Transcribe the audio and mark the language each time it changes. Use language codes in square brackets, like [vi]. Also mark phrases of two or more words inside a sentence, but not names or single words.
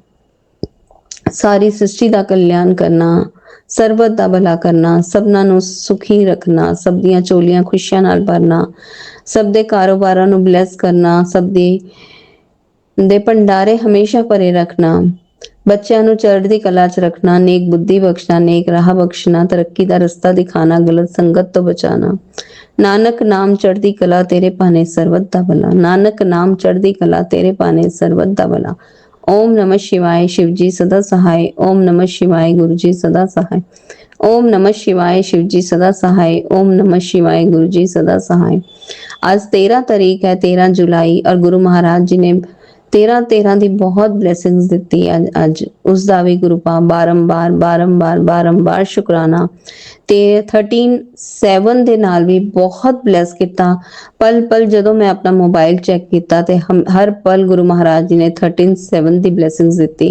[pa] ਸਾਰੀ ਸ੍ਰਿਸ਼ਟੀ ਦਾ ਕਲਿਆਣ ਕਰਨਾ, ਸਰਬਤ ਦਾ ਭਲਾ ਕਰਨਾ, ਸਭਨਾਂ ਨੂੰ ਸੁਖੀ ਰੱਖਣਾ, ਸਭ ਦੀਆਂ ਝੋਲੀਆਂ ਖੁਸ਼ੀਆਂ ਨਾਲ ਭਰਨਾ, ਸਭ ਦੇ ਕਾਰੋਬਾਰਾਂ ਨੂੰ ਬਲੈਸ ਕਰਨਾ, ਸਭ ਦੇ ਭੰਡਾਰੇ ਹਮੇਸ਼ਾ ਭਰੇ ਰੱਖਣਾ, ਬੱਚਿਆਂ ਨੂੰ ਚੜ੍ਹਦੀ ਕਲਾ ਚ ਰੱਖਣਾ, ਨੇਕ ਬੁੱਧੀ ਬਖਸ਼ਣਾ, ਨੇਕ ਰਾਹ ਬਖਸ਼ਣਾ, ਤਰੱਕੀ ਦਾ ਰਸਤਾ ਦਿਖਾਣਾ, ਗਲਤ ਸੰਗਤ ਤੋਂ ਬਚਾਣਾ। ਨਾਨਕ ਨਾਮ ਚੜ੍ਹਦੀ ਕਲਾ ਤੇਰੇ ਭਾਣੇ ਸਰਬਤ ਦਾ ਭਲਾ, ਨਾਨਕ ਨਾਮ ਚੜ੍ਹਦੀ ਕਲਾ ਤੇਰੇ ਭਾਣੇ ਸਰਬਤ ਦਾ ਭਲਾ। [hi] ओम नमः शिवाय शिव जी सदा सहाय, ओम नमः शिवाय गुरु जी सदा सहाय, ओम नमः शिवाय शिव जी सदा सहाय, ओम नमः शिवाय गुरु जी सदा सहाय। आज 13 तारीख है, 13 जुलाई और गुरु महाराज जी ने 13 [pa] ਦੀ ਬਹੁਤ ਬਲੇਸਿੰਗਸ ਦਿੱਤੀ ਅੱਜ ਉਸ ਦਾ ਵੀ ਗੁਰੂ ਪਾ ਬਾਰੰਬਾਰ ਬਾਰੰਬਾਰ ਬਾਰੰਬਾਰ ਸ਼ੁਕਰਾਨਾ। ਤੇ 13/7 ਦੇ ਨਾਲ ਵੀ ਬਹੁਤ ਬਲੈਸ ਕੀਤਾ। ਪਲ ਪਲ ਜਦੋਂ ਮੈਂ ਆਪਣਾ ਮੋਬਾਈਲ ਚੈੱਕ ਕੀਤਾ ਤੇ ਹਰ ਪਲ ਗੁਰੂ ਮਹਾਰਾਜ ਜੀ ਨੇ 13/7 ਦੀ ਬਲੇਸਿੰਗਸ ਦਿੱਤੀ।